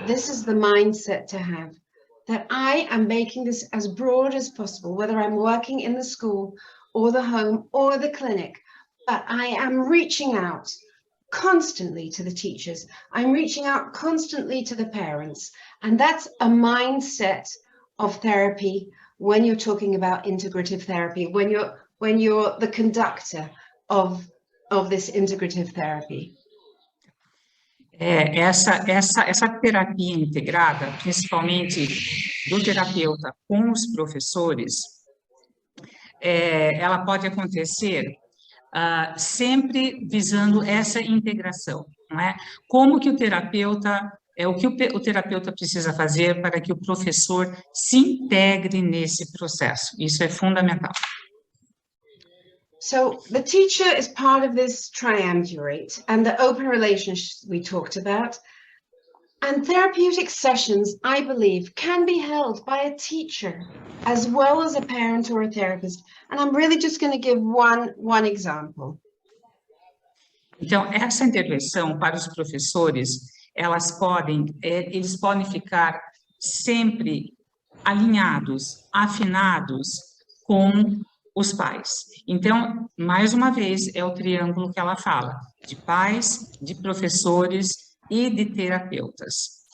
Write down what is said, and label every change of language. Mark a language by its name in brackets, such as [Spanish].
[English] This is the mindset to have, that I am making this as broad as possible, whether I'm working in the school or the home or the clinic, but I am reaching out constantly to the teachers. I'm reaching out constantly to the parents. And that's a mindset of therapy when you're talking about integrative therapy, when you're the conductor of this integrative therapy. [Portuguese] Essa terapia integrada, principalmente do terapeuta com os professores, ela pode acontecer sempre visando essa integração, não é? Como que o terapeuta, o que o terapeuta precisa fazer para que o professor se integre nesse processo? Isso é fundamental. [English] So the teacher is part of this triumvirate and the open relationships we talked about. And therapeutic sessions, I believe, can be held by a teacher as well as a parent or a therapist. And I'm really just going to give one example. [Portuguese] Então, essa intervenção para os professores, eles podem ficar sempre alinhados, afinados com os pais. Então, mais uma vez, é o triângulo que ela fala, de pais, de professores e de terapeutas.